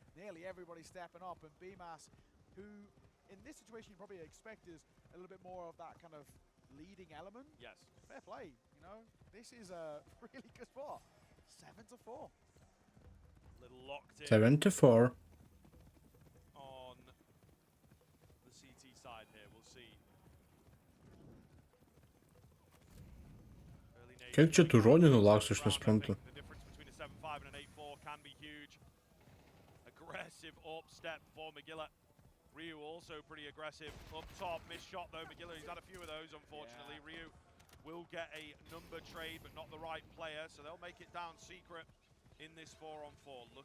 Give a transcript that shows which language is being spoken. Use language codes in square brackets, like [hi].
[en] Nearly everybody stepping up, and BMAS, who in this situation you probably expect is a little bit more of that kind of leading element. Yes. Fair play, you know. This is a really good spot. 7-4. Little locked in. 7-4. On the CT side here, we'll see. [lt] Kiek čia tų žodžių nulauks, aš nesprantu. [en] The difference between a 7-5 and an 8-4 can be huge. Aggressive up step for Magilla. Ryu also pretty aggressive up top. Missed shot though, Magilla. He's had a few of those, unfortunately. Yeah. Ryu will get a number trade, but not the right player, so they'll make it down secret in this 4-on-4.